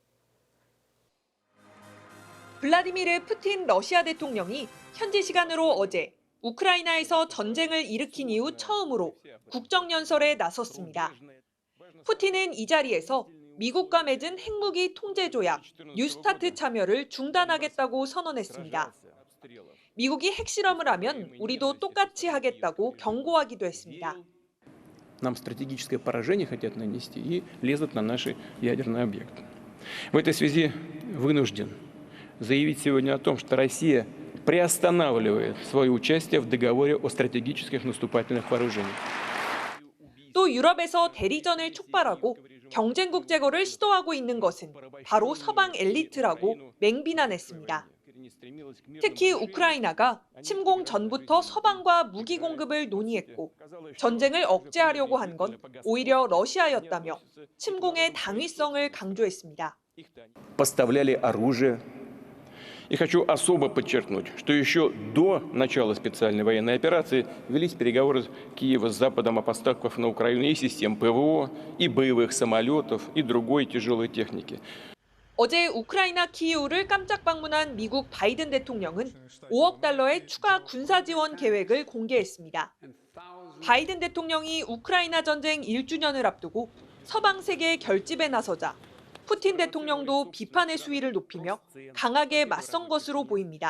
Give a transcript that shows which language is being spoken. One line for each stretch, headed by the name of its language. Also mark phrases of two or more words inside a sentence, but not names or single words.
Korean: 블라디미르 푸틴 러시아 대통령이 현지 시간으로 어제 우크라이나에서 전쟁을 일으킨 이후 처음으로 국정연설에 나섰습니다. 푸틴은 이 자리에서 미국과 맺은 핵무기 통제 조약 뉴스타트 참여를 중단하겠다고 선언했습니다. 미국이 핵실험을 하면 우리도 똑같이 하겠다고 경고하기도 했습니다.
Russian: Нам стратегическое поражение хотят нанести и лезут на наши ядерные объекты. В этой связи вынужден заявить сегодня о том, что Россия приостанавливает свое участие в договоре о стратегических наступательных вооружениях.
Korean: 또 유럽에서 대리전을 촉발하고 경쟁국 제거를 시도하고 있는 것은 바로 서방 엘리트라고 맹비난했습니다. 특히 우크라이나가 침공 전부터 서방과 무기 공급을 논의했고 전쟁을 억제하려고 한 건 오히려 러시아였다며 침공의 당위성을 강조했습니다.
Russian: поставляли оружие. И хочу особо подчеркнуть, что еще до начала специальной военной операции велись переговоры Киева с Западом о поставках на Украину и систем ПВО, и боевых самолетов, и другой тяжелой техники.
Korean: 어제 우크라이나 키이우를 깜짝 방문한 미국 바이든 대통령은 5억 달러의 추가 군사 지원 계획을 공개했습니다. 바이든 대통령이 우크라이나 전쟁 1주년을 앞두고 서방 세계 결집에 나서자 푸틴 대통령도 비판의 수위를 높이며 강하게 맞선 것으로 보입니다.